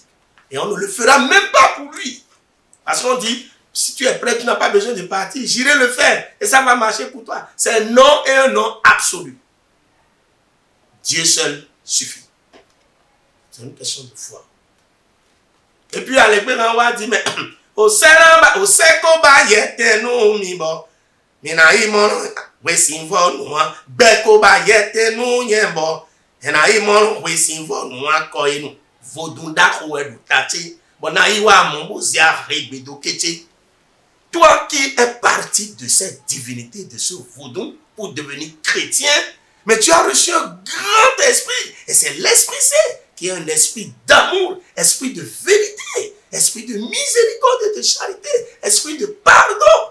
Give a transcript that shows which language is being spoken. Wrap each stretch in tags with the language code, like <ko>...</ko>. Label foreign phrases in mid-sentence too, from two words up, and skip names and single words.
<fr>Et on ne le fera même pas pour lui. Parce qu'on dit, si tu es prêt, tu n'as pas besoin de partir, j'irai le faire. Et ça va marcher pour toi. C'est un non et un non absolu. Dieu seul suffit. C'est une question de foi. Et puis à l'époque, on va dire, mais</fr> <fon>au seko ba yete nou mi bo, mina imon wesinvo nou an, beko ba yete nou yen bo, ena imon wesinvo nou an koye nou, vodunda kowe du tate, bona iwa mon bozia regbedo kete.</fon> <fr>Toi qui es parti de cette divinité, de ce vaudou, pour devenir chrétien, mais tu as reçu un grand esprit, et c'est l'Esprit Saint qui est un esprit d'amour, esprit de vérité, esprit de miséricorde et de charité, esprit de pardon.</fr>